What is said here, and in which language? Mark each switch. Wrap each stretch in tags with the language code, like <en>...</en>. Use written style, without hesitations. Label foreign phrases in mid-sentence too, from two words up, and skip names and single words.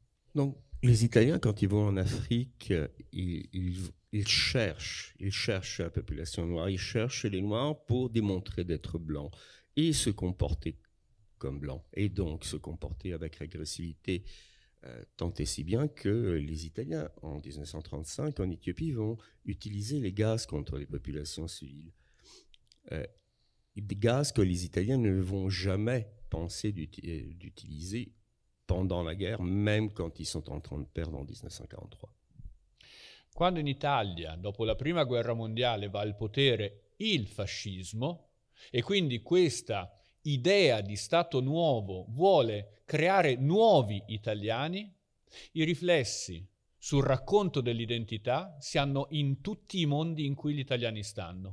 <fr>Donc, les Italiens, quand ils vont en Afrique, ils cherchent la population noire, ils cherchent les Noirs pour démontrer d'être blancs et se comporter comme blancs, et donc se comporter avec agressivité, tant et si bien que les Italiens, en 1935, en Éthiopie, vont utiliser les gaz contre les populations civiles. Des gaz que les Italiens ne vont jamais penser d'utiliser pendant la guerre, même quand ils sont en train de perdre en 1943.</fr> <it>Quando in Italia, dopo la prima guerra mondiale, va al potere il fascismo, e quindi questa idea di Stato nuovo vuole creare nuovi italiani, i riflessi sul racconto dell'identità si hanno in tutti i mondi in cui gli italiani stanno.</it>